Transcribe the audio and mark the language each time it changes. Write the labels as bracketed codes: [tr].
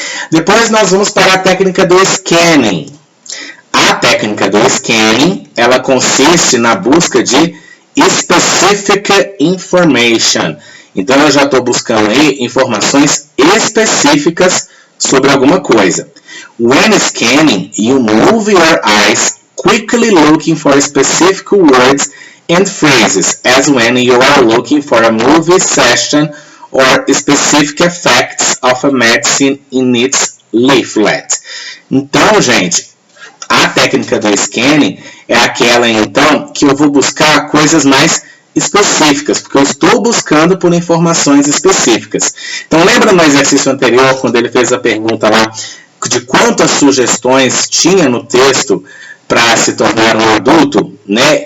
[pt] Depois nós vamos para a técnica do scanning. A técnica do scanning, ela consiste na busca de [en] specific information. [pt] Então eu já estou buscando aí informações específicas sobre alguma coisa. [en] When scanning, you move your eyes quickly looking for specific words and phrases, as when you are looking for a movie session or specific effects of a medicine in its leaflet. [pt] Então, gente, a técnica do scanning é aquela, então, que eu vou buscar coisas mais específicas, porque eu estou buscando por informações específicas. Então, lembra no exercício anterior, quando ele fez a pergunta lá de quantas sugestões tinha no texto para se tornar um adulto, né?